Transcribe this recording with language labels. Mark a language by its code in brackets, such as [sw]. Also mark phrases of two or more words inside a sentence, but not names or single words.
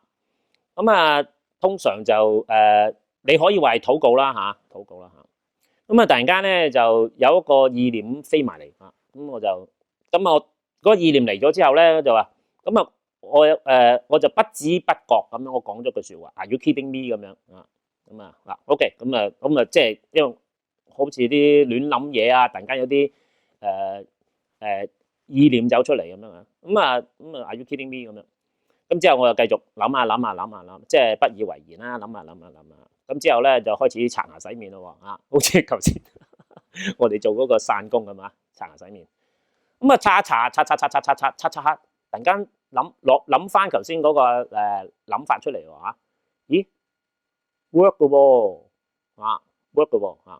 [yue] 咁啊，通常就你可以話係禱告啦嚇，禱告啦嚇。咁啊，突然間咧就有一個意念飛埋嚟啊！咁我嗰個意念嚟咗之後咧，就話咁啊，我就不知不覺咁樣，我講咗句説話， [en] Are you kidding me [yue] 咁樣啊？咁啊嗱，OK，咁啊，即係因為好似啲亂諗嘢啊，突然間有啲意念走出嚟咁樣啊，咁啊 ， [en] Are you kidding me [yue] 咁樣？咁之後我又繼續諗，即係不以為然啦，諗下。咁之後咧就開始刷牙洗面咯喎，好似頭先我哋做嗰個散工咁啊，刷牙洗面。咁啊刷，突然間諗翻頭先嗰個諗法出嚟喎嚇，咦 work 嘅喎，work 嘅喎嚇。